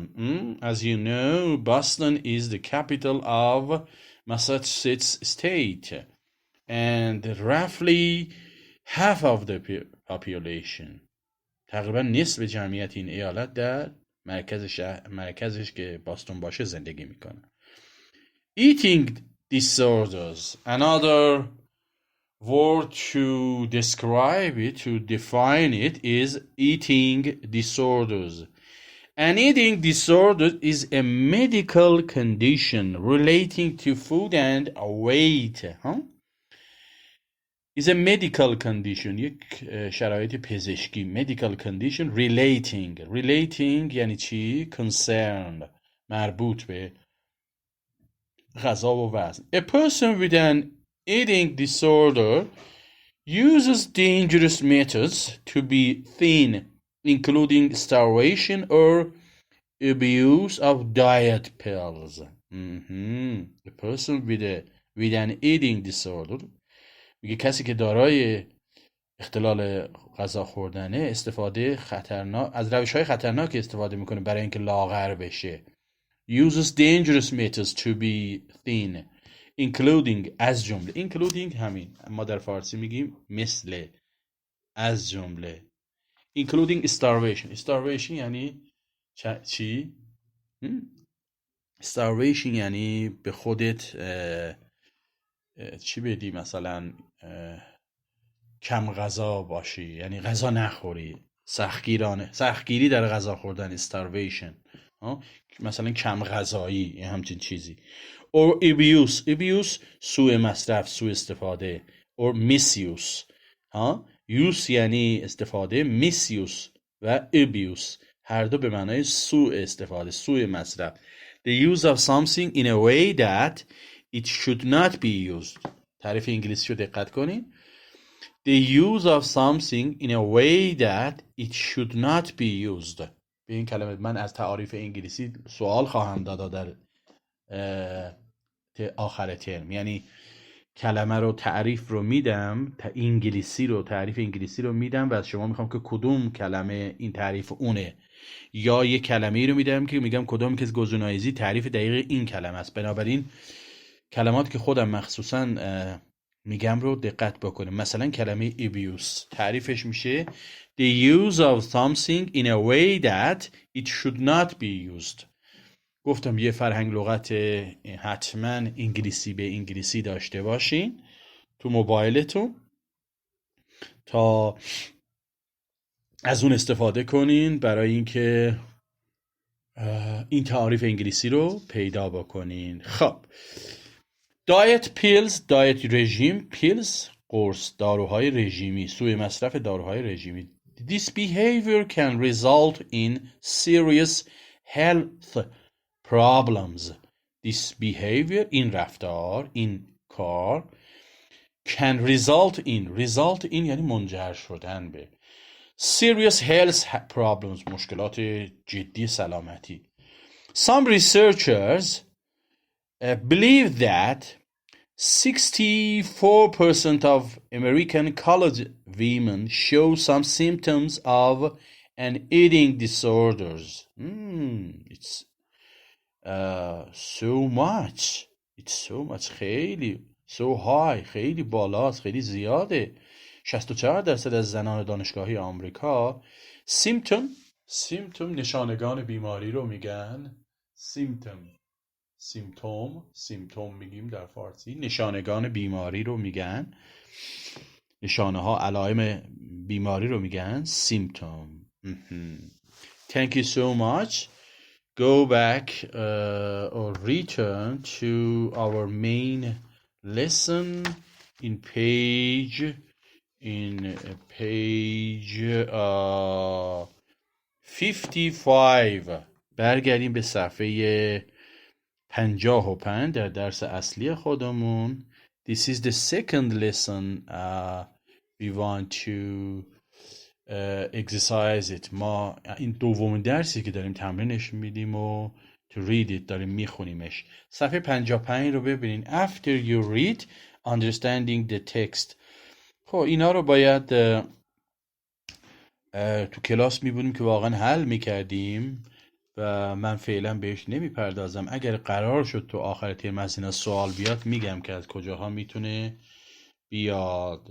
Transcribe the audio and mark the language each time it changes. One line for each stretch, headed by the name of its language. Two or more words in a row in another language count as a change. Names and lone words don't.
English: As you know, Boston is the capital of Massachusetts state, and roughly half of the population,
Persian: تقریبا نصف جمعیت این ایالت در مرکزش که باستون باشه زندگی میکنه.
English: Eating disorders. Another word to describe it, to define it, is eating disorders. An eating disorder is a medical condition relating to food and weight. is a medical condition.
Persian: یک شرایط پزشکی.
English: medical condition relating
Persian: یعنی چی؟ concern مربوط به غذا و وزن.
English: A person with an eating disorder uses dangerous methods to be thin, including starvation or abuse of diet pills. A person with an eating disorder
Persian: میگه کسی که دارای اختلال غذا خوردنه استفاده خطرناک از روش‌های خطرناک استفاده میکنه برای اینکه لاغر بشه.
English: uses dangerous methods to be thin, including
Persian: از جمله. including همین ما در فارسی میگیم مثل، از جمله.
English: including starvation
Persian: یعنی چی؟ starvation یعنی به خودت چی بدی، مثلا کم غذا باشی، یعنی غذا نخوری، سختگیری در غذا خوردن، starvation. مثلا کم غذایی، همچین چیزی.
English: or abuse
Persian: سوء مصرف، سوء استفاده.
English: or misuse
Persian: use یعنی استفاده، misuse و abuse هر دو به معنای سوء استفاده، سوء مصرف.
English: the use of something in a way that it should not be used.
Persian: تعریف انگلیسی رو دقت کنین.
English: the use of something in a way that it should not be used.
Persian: به این کلمه من از تعاریف انگلیسی سوال خواهم داد در آخر ترم. یعنی کلمه رو تعریف رو میدم، تعریف انگلیسی رو میدم و از شما میخوام که کدوم کلمه این تعریف اونه، یا یه کلمه‌ای رو میدم که میگم کدوم که گزینه‌ای تعریف دقیق این کلمه است. بنابراین کلمات که خودم مخصوصا میگم رو دقت بکنیم. مثلا کلمه abuse تعریفش میشه
English: the use of something in a way that it should not be used.
Persian: گفتم یه فرهنگ لغت حتما انگلیسی به انگلیسی داشته باشین تو موبایلتون تا از اون استفاده کنین برای اینکه این تعریف انگلیسی رو پیدا بکنین. خب
English: diet pills،
Persian: diet رژیم، pills قرص، داروهای رژیمی، سوء مصرف داروهای رژیمی.
English: This behavior can result in serious health problems. This behavior،
Persian: این رفتار، این کار،
English: can result in
Persian: یعنی منجر شدن به
English: serious health problems،
Persian: مشکلات جدی سلامتی.
English: Some researchers believe that 64% of American college women show some symptoms of an eating disorders. It's so much. خیلی so high،
Persian: خیلی بالاست، خیلی زیاده. 64% از زنان دانشگاهی آمریکا symptom نشانگان بیماری رو میگن. سیمتوم میگیم در فارسی، نشانگان بیماری رو میگن، نشانه ها علائم بیماری رو میگن symptom.
English: Thank you so much. Go back or return to our main lesson in page 55.
Persian: برگردیم به صفحه 55 در درس اصلی خودمون.
English: This is the second lesson we want to exercise it.
Persian: ما این دومین درسی که داریم تمرینش میدیم و
English: to read it
Persian: داریم میخونیمش. صفحه 55 رو ببینین.
English: After you read understanding the text.
Persian: خب اینا رو باید تو کلاس میبونیم که واقعا حل میکردیم و من فعلا بهش نمیپردازم. اگر قرار شد تو آخر ترم از اینا سوال بیاد میگم که از کجاها میتونه بیاد.